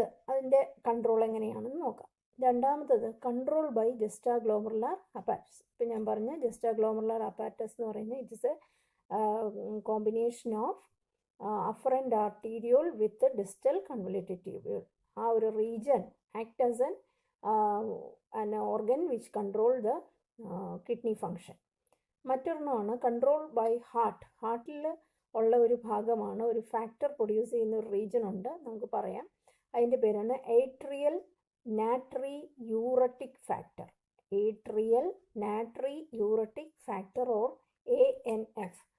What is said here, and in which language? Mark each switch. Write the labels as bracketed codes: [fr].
[ml] അതിൻ്റെ കൺട്രോൾ എങ്ങനെയാണെന്ന് നോക്കാം. രണ്ടാമത്തത് [en] control by [ml] ജസ്റ്റാ ഗ്ലോമറുലാർ അപ്പാരറ്റസ്. ഇപ്പം ഞാൻ പറഞ്ഞ [en] juxta glomerular apparatus [ml] എന്ന് പറയുന്നത് [en] It is a combination of afferent arteriole with distal convoluted tubule. [ml] ആ ഒരു [en] Region act as an organ which control the kidney function. [ml] മറ്റൊരെണ്ണമാണ് [en] Control by heart. [ml] ഹാർട്ടിൽ ഉള്ള ഒരു ഭാഗമാണ്, ഒരു ഫാക്ടർ പ്രൊഡ്യൂസ് ചെയ്യുന്ന ഒരു റീജിയൻ ഉണ്ട്, നമുക്ക് പറയാം. അതിൻ്റെ പേരാണ് atrial നാട്രി യൂററ്റിക് factor. [en] Atrial natriuretic factor or ANF.